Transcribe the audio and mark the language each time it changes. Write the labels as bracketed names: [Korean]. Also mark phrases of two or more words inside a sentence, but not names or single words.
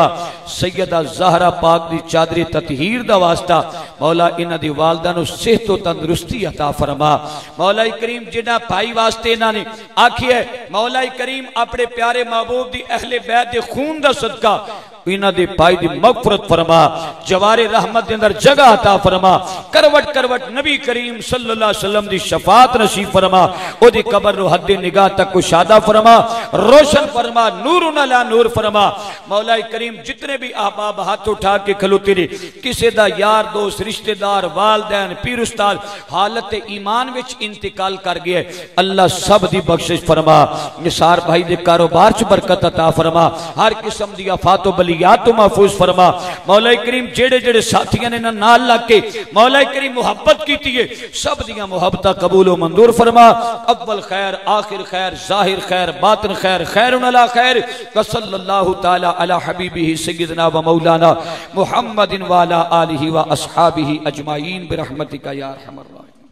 [Punjabi] سیدہ زہرا پاک دی چادرِ تطہیر دا واسطہ مولا انہاں دی والدہ نوں صحت تو تندرستی عطا فرما. مولا کریم جنہاں بھائی واسطے انہاں نے آکھیے مولا کریم اپنے پیارے محبوب دی اہلِ بیت دے خون دا صدقہ انہاں دے بھائی دی مغفرت فرما. جوارِ رحمت دے اندر جگہ عطا فرما. کروٹ کروٹ نبی کریم [Arabic] صلى الله عليه وسلم [Punjabi] دی شفاعت نصیب فرما. اودی قبر نوں حدِ نگاہ تک کشادہ فرما، روشن فرما, [Arabic] نور على نور [Punjabi] فرما. مولا کریم جتنے بھی احباب ہاتھ اٹھا کے کھلوتے نے، کسی دا یار دوست رشتہ دار والدین پیر استاد حالتِ ایمان وچ انتقال کر گیا، اللہ سب دی بخشش فرما. نثار بھائی دے کاروبار چ برکت عطا فرما۔ ہر قسم دی آفات بلی یاد تو محفوظ فرما. مولا کریم جیڑے جیڑے ساتھیوں نے نال لگ کے مولا کریم محبت کی ہے، سب دیاں محبت قبول منظور فرما. [Arabic] أول خير آخر خير ظاهر خير باطن خير خير على خير. صلى الله تعالى على حبيبه سيدنا ومولانا محمد وعلى آله وأصحابه أجمعين برحمتك يا أرحم الراحمين.